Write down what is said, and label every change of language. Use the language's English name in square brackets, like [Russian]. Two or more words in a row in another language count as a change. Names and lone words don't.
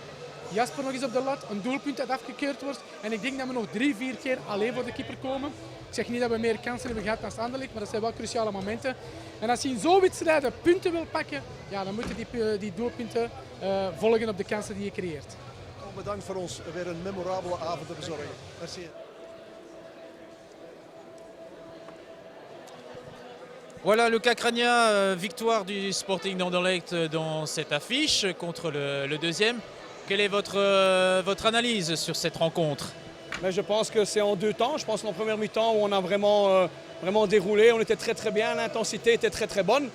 [Dutch] Jasper nog eens op de lat, een doelpunt dat afgekeurd wordt. En ik denk dat we nog 3-4 keer alleen voor de keeper komen. Ik zeg niet dat we meer kansen hebben gehad dan Anderlecht, maar dat zijn wel cruciale momenten. En als je in zo'n wedstrijden punten wil pakken, ja, dan moeten die doelpunten volgen op de kansen die je creëert. Bedankt voor ons weer een memorabele avond te bezorgen. Merci. [French] Voilà, Luca Cragna, victoire du Sporting d'Anderlecht dans cette affiche contre le deuxième. Quelle est votre analyse sur cette rencontre? Mais je pense que c'est en 2 temps. Je pense qu'en première mi-temps où on a vraiment déroulé, on était très très bien, l'intensité était très très bonne.